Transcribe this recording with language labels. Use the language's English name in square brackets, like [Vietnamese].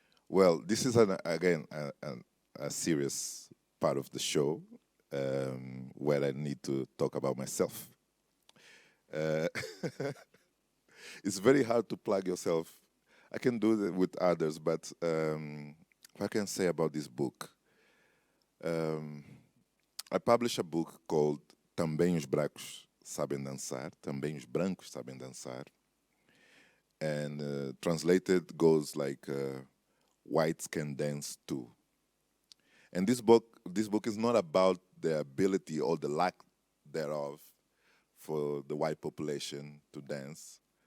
[English] Well, this is again a serious part of the show where I need to talk about myself. It's very hard to plug yourself. I can do that with others, but what I can say about this book I published a book called [Portuguese] Também os brancos sabem dançar. Também os brancos sabem dançar. [English] And translated goes like whites can dance too. And this book is not about the ability or the lack thereof for the white population to dance.